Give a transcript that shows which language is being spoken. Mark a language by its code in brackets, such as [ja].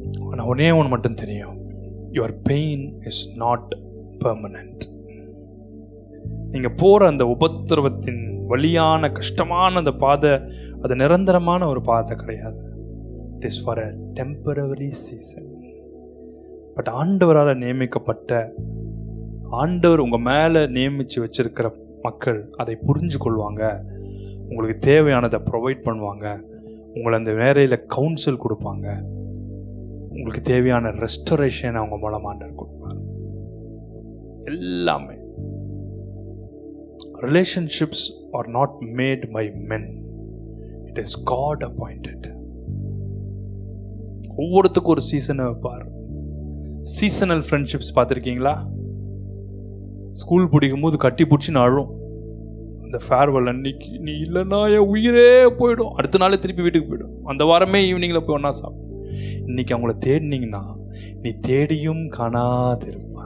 [ta] ஆனா ஒன்னே ஒன்று மட்டும் தெரியும், [en] your pain is not permanent. [ta] நீங்க போற அந்த உபத்திரவத்தின் வலியான கஷ்டமான அந்த பாதை அது நிரந்தரமான ஒரு பாதை கிடையாது. [en] It is for a temporary season. [ta] But ஆண்டவரால் நியமிக்கப்பட்ட, ஆண்டவர் உங்க மேல நியமிச்சு வச்சிருக்கிற மக்கள் அதை புரிஞ்சு கொள்வாங்க. உங்களுக்கு தேவையானதை ப்ரொவைட் பண்ணுவாங்க, உங்களை அந்த வேலையில கவுன்சில் கொடுப்பாங்க, உங்களுக்கு தேவையான ரெஸ்டரேஷன் அவங்க மூலமா கொடுப்பாங்க. [en] எல்லாமே relationships are not made by men, it is God appointed. [ta] ஒவ்வொருத்துக்கும் ஒரு சீசனை வைப்பார். சீசனல் ஃப்ரெண்ட்ஷிப்ஸ் பார்த்துருக்கீங்களா? ஸ்கூல் பிடிக்கும் போது கட்டி பிடிச்சி அழும். அந்த ஃபேர்வெல் அன்னைக்கு நீ இல்லைன்னா என் உயிரே போயிடும், அடுத்த நாளே திருப்பி வீட்டுக்கு போயிடும். அந்த வாரமே ஈவினிங்கில் போய் ஒன்றா சாப்பிடும். இன்னைக்கு அவங்கள தேடினீங்கன்னா நீ தேடியும் காணாதிருப்ப.